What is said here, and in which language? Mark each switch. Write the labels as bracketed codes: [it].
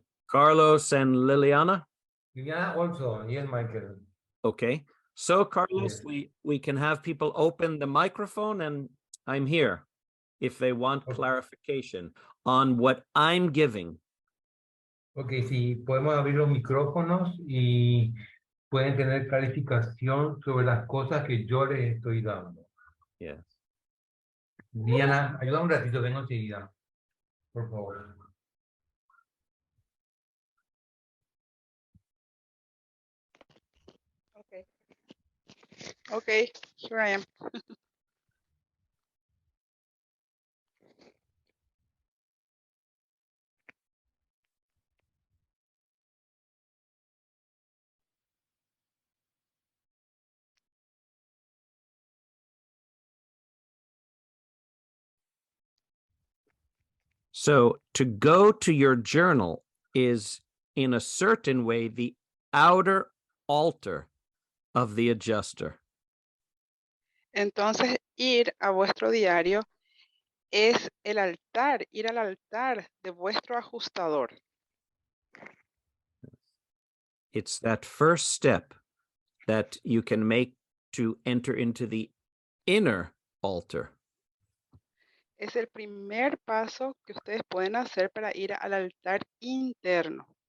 [en] Carlos and Liliana? Liliana also, yes, Michael. Okay. So, Carlos, Yes. we can have people open the microphone, and I'm here if they want clarification on what I'm giving. [es] Ok, si podemos abrir los micrófonos y pueden tener calificación sobre las cosas que yo les estoy dando. [en] Yes. [es] Diana, ayuda un ratito, vengo enseguida, por favor. [en] Okay. Okay, here I am. So to go to your journal is, in a certain way, the outer altar of the adjuster. [es] Entonces, ir a vuestro diario es el altar, ir al altar de vuestro ajustador. [en] It's that first step that you can make to enter into the inner altar. [es] Es el primer paso que ustedes pueden hacer para ir al altar interno.